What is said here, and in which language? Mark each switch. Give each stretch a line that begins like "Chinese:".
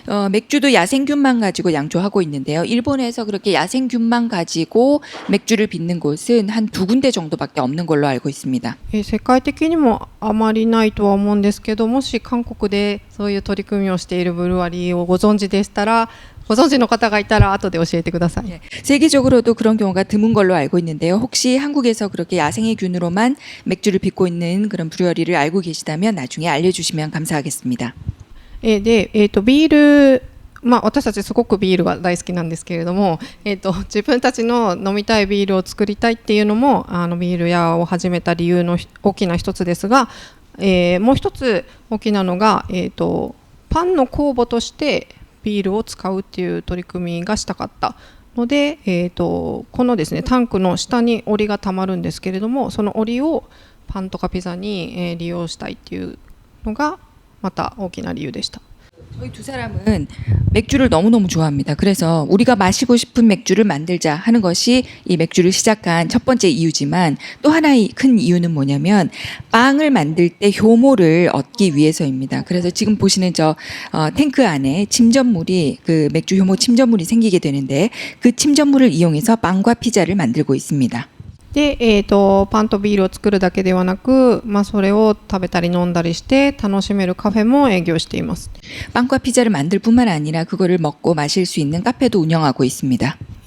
Korean: 맥주도 야생균만 가지고 양조하고 있는데요. 일본에서 그렇게 야생균만 가지고 맥주를 빚는 곳은 한 2군데 정도밖에 없는 걸로 알고 있습니다.
Japanese: 世界的にもあまりないとは思うんですけど、もし韓国でそういう取り組みをしているブルワリーをご存知でしたら、ご存知の方がいたら後で教えてください。
Korean: 세계적으로도 그런 경우가 드문 걸로 알고 있는데요. 혹시 한국에서 그렇게 야생의 균으로만 맥주를 빚고 있는 그런 브루어리를 알고 계시다면 나중에 알려주시면 감사하겠습니다.
Japanese: で、ビール、私たちすごくビールが大好きなんですけれども、自分たちの飲みたいビールを作りたいっていうのもビール屋を始めた理由の大きな一つですが、もう一つ大きなのが、パンの酵母としてビールを使うっていう取り組みがしたかったので、このですねタンクの下にオリがたまるんですけれども、そのオリをパンとかピザに、利用したいっていうのがまた大きな理由でした。
Korean: 저희 두 사람은 맥주를 너무너무 좋아합니다. 그래서 우리가 마시고 싶은 맥주를 만들자 하는 것이 이 맥주를 시작한 첫 번째 이유지만 또 하나의 큰 이유는 뭐냐면 빵을 만들 때 효모를 얻기 위해서입니다. 그래서 지금 보시는 저 탱크 안에 침전물이 그 맥주 효모 침전물이 생기게 되는데 그 침전물을 이용해서 빵과 피자를 만들고 있습니다.
Japanese: で、パンとビールを作るだけではなく、それを食べたり飲んだりして楽しめるカフェも営業しています。
Korean: 빵과 피자를 만들 뿐만 아니라 그거를 먹고 마실 수 있는 카페도 운영하고 있습니다.